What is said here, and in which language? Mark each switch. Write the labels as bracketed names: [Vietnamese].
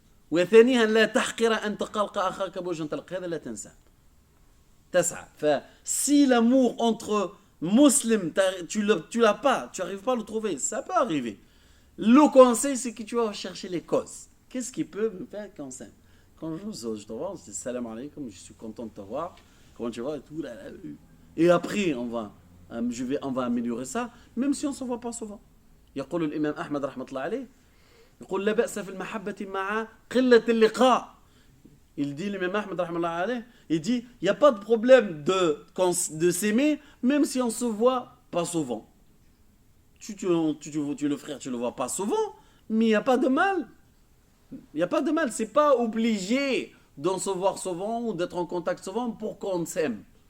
[Arabic] وثانيها لا تحقر أن تلقى أخاك بوجه طلق. هذا لا تنسى. تسعى. [French] Si l'amour entre musulmans, tu l'as pas, tu n'arrives pas à le trouver, ça peut arriver. Le conseil, c'est que tu vas chercher les causes. Qu'est-ce qui peut me faire qu'on s'aime? Quand je te vois, je dis salam alaikum, je suis content de te voir. Comment tu vas et tout. Et après, on va améliorer ça, même si on ne se voit pas souvent. [Arabic] يقول الإمام أحمد رحمة الله عليه يقول لا بأس في المحبة مع قلة اللقاء. [French] Il dit, l'imam Ahmed [Arabic] رحمة الله عليه, [French] il dit, il n'y a pas de problème de s'aimer, même si on ne se voit pas souvent. Tu le frère, tu le vois pas souvent, mais il n'y a pas de mal. Il n'y a pas de mal. C'est pas obligé d'en se voir souvent ou d'être en contact souvent pour qu'on s'aime.